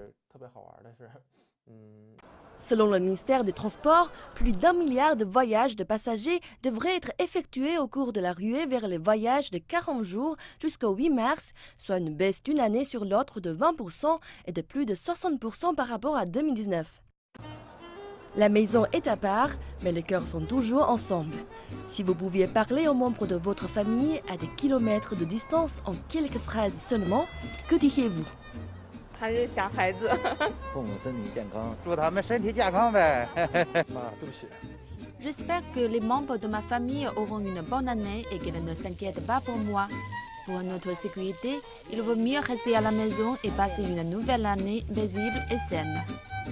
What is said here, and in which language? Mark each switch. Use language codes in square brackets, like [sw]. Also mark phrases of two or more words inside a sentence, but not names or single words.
[fr] Selon le ministère des Transports, plus d'1 milliard de voyages de passagers devraient être effectués au cours de la ruée vers les voyages de 40 jours jusqu'au 8 mars, soit une baisse d'une année sur l'autre de 20% et de plus de 60% par rapport à 2019. La maison est à part, mais les cœurs sont toujours ensemble. Si vous pouviez parler aux membres de votre famille à des kilomètres de distance en quelques phrases seulement, que diriez-vous? [zh] 他是小孩子。父母身体健康，祝他们身体健康呗。妈，对不起。 [fr] J'espère que les membres de ma famille auront une bonne année et qu'ils ne s'inquiètent pas pour moi. Pour notre sécurité, il vaut mieux rester à la maison et passer une nouvelle année paisible et saine.